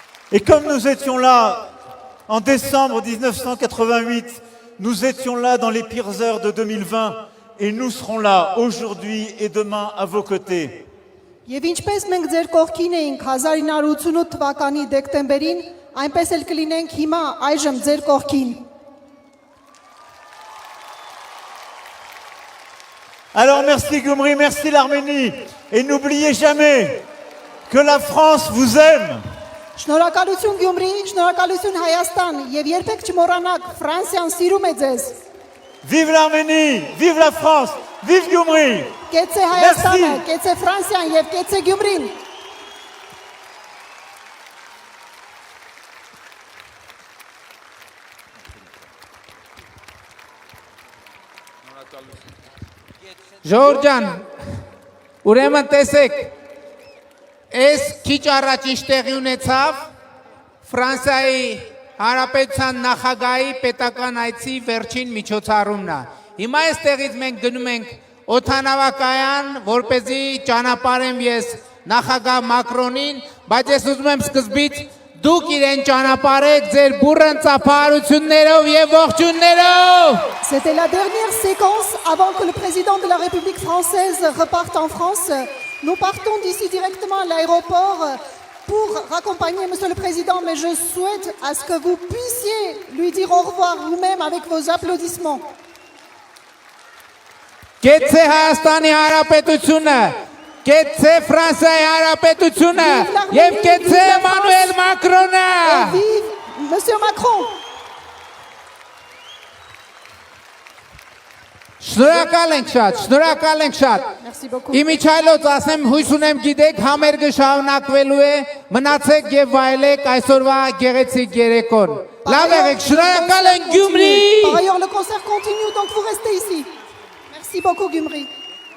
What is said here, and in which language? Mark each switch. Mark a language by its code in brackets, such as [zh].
[fr] Et comme nous étions là en décembre 1988 Nous étions là dans les pires heures de 2020 et nous serons là aujourd'hui et demain à vos côtés. [hy] Եվ ինչպես մենք ձեր կողքին էինք 1988 թվականի դեկտեմբերին, այնպես էլ կլինենք հիմա այժմ ձեր կողքին։ [fr] Alors merci Gyumri, merci l'Arménie. Et n'oubliez jamais que la France vous aime. [hy] Շնորհակալություն Գյումրի, շնորհակալություն Հայաստան եւ երբեք չմոռանաք Ֆրանսիան սիրում է ձեզ։ [fr] Vive l'Arménie, vive la France, vive Gyumri. [hy] Կեցե Հայաստանը, [fr] Merci. [hy] կեցե Ֆրանսիան եւ կեցե Գյումրին։ Ժորժան, ուրեմն տեսեք, այս քիչ առաջ ինչ տեղի ունեցավ Ֆրանսիայի Հանրապետության նախագահի պետական այցի վերջին միջոցառումն է։ Հիմա այստեղից մենք գնում ենք օդանավակայան, որպեսզի ճանապարհեմ ես նախագահ Մակրոնին, բայց ես ուզում եմ սկզբից դուք իրեն ճանապարհեք ձեր բուրըն ծափահարություններով եւ ողջուններով։ [fr] C'était la dernière séquence avant que le président de la République française reparte en France. Nous partons d'ici directement à l'aéroport pour raccompagner Monsieur le Président, mais je souhaite à ce que vous puissiez lui dire au revoir vous-même avec vos applaudissements. [hy] Կեցե Հայաստանի Հանրապետությունը, կեցե Ֆրանսիայի Հանրապետությունը եւ կեցե Էմանուել Մակրոնը։ [fr] Et vive Monsieur Macron! [hy] Շնորհակալ ենք շատ, շնորհակալ ենք շատ։ [fr] Merci beaucoup. [hy] Իմիջայլոց ասեմ, հույս ունեմ գիտեք, համերգը շարունակվելու է, մնացեք եւ վայելեք այսօրվա գեղեցիկ երեկոն։ Լավ եղեք, շնորհակալ ենք Գյումրի։ [fr] Par ailleurs, le concert continue, donc vous restez ici. Merci beaucoup, Gyumri.